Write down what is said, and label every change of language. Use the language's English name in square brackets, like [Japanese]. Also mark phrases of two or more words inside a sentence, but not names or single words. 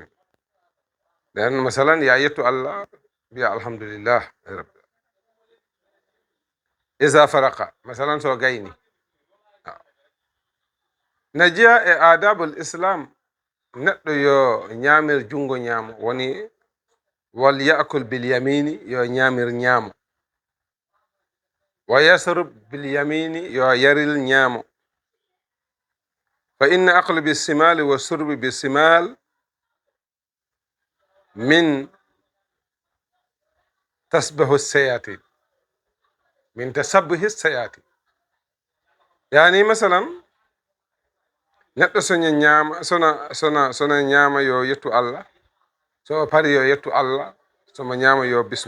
[Fula] nden masalan ya yettu allah mbiya [Arabic] الحمد لله رب العزة فارقه, [Fula] masalan so gayni. ne jeeya e [Arabic] آداب الإسلام [Fula] neɗɗo yo ñamir jungo ñamo, woni [Arabic] وليأكل باليمين, [Fula] yo ñamir ñamo, [Arabic] ويشرب باليمين, [Fula] yo yaril ñamo. [Arabic] فإن الأكل بالشمال والشرب بالشمال من التشبه بالشياطين، من التشبه بالشياطين. [Fula] yani masalan neɗɗo soña ñama sona ñama yo yettu allah, so pari yo yettu allah, somo ñama yo bisma.